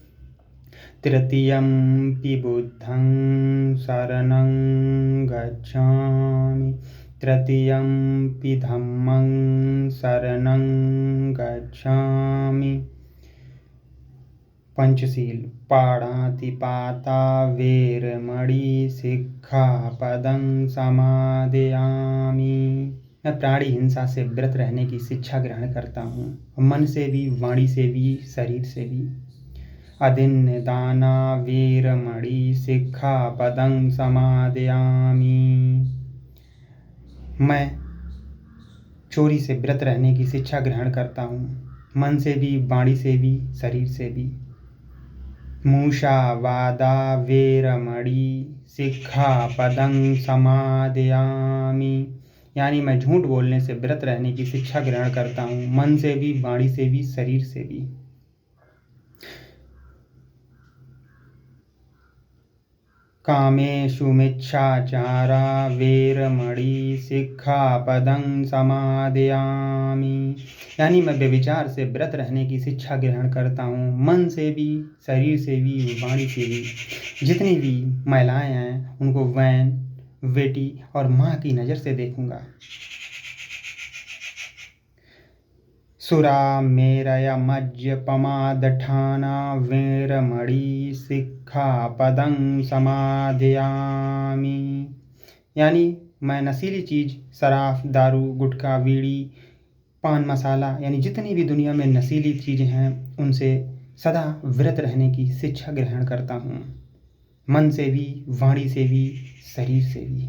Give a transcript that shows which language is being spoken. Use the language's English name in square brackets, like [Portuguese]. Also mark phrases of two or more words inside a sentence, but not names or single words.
[Pali] तृतीयंपि बुद्धं शरणं गच्छामि, तृतीयंपि धम्मं शरणं गच्छामि। पंचशील। पाणातिपाता वेरमणि सिक्खापदं समादयामि। [Hindi] मैं प्राणी हिंसा से व्रत रहने की शिक्षा ग्रहण करता हूँ, मन से भी, वाणी से भी, शरीर से भी। [Pali] अदिन्नदाना वीरमणि सिक्खापदं समादयामि। [Hindi] मैं चोरी से व्रत रहने की शिक्षा ग्रहण करता हूँ, मन से भी, वाणी से भी, शरीर से भी। [Pali] मूषावादा वीरमणि सिक्खापदं समादयामि। [Hindi] यानी मैं झूठ बोलने से व्रत रहने की शिक्षा ग्रहण करता हूँ, मन से भी, वाणी से भी, शरीर से भी। [Pali] कामेषु मिच्छाचारा वीरमणि सिक्खापदं समादयामि। [Hindi] यानी मैं व्यभिचार से व्रत रहने की शिक्षा ग्रहण करता हूँ, मन से भी, शरीर से भी, वाणी से भी। जितनी भी महिलाएं हैं उनको बहन, बेटी और माँ की नज़र से देखूंगा। [Pali] सुरामेरय मज्जपमादठाना वीरमणि सिक्खापदं समादयामि। [Hindi] यानी मैं नशीली चीज़, शराब, दारू, गुटखा, बीड़ी, पान मसाला, यानी जितनी भी दुनिया में नशीली चीज़ें हैं उनसे सदा व्रत रहने की शिक्षा ग्रहण करता हूँ, मन से भी, वाणी से भी, शरीर से भी।